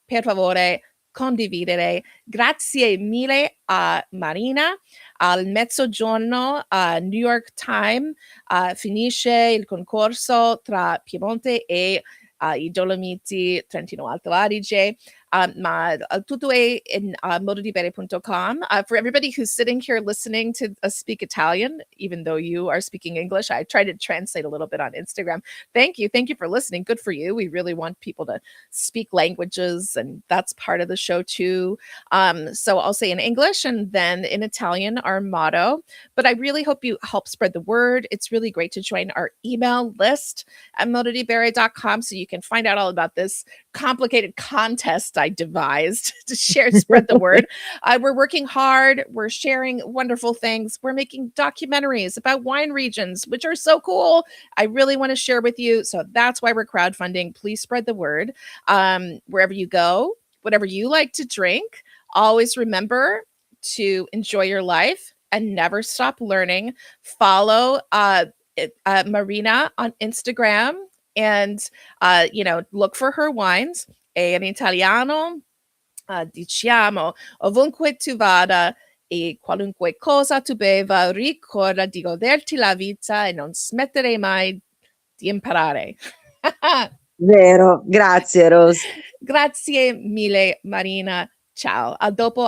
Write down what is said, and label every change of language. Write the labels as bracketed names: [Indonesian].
[Italian] Per favore, condividere. Grazie mille a Marina. Al mezzogiorno a New York Times finisce il concorso tra Piemonte e i Dolomiti, Trentino Alto Adige, ma tutto è in mododibere.com. [English] For everybody who's sitting here listening to us speak Italian, even though you are speaking English, I try to translate a little bit on Instagram. Thank you. Thank you for listening. Good for you. We really want people to speak languages, and that's part of the show too. So I'll say in English and then in Italian, our motto. But I really hope you help spread the word. It's really great to join our email list at mododibere.com so you can find out all about this complicated contest I devised to share, spread the word. We're working hard. We're sharing wonderful things. We're making documentaries about wine regions, which are so cool. I really want to share with you. So that's why we're crowdfunding. Please spread the word. Wherever you go, whatever you like to drink, always remember to enjoy your life and never stop learning. Follow Marina on Instagram and look for her wines. [Italian] E in italiano diciamo ovunque tu vada e qualunque cosa tu beva, ricorda di goderti la vita e non smettere mai di imparare. Vero, grazie Rose. Grazie mille Marina. Ciao, a dopo a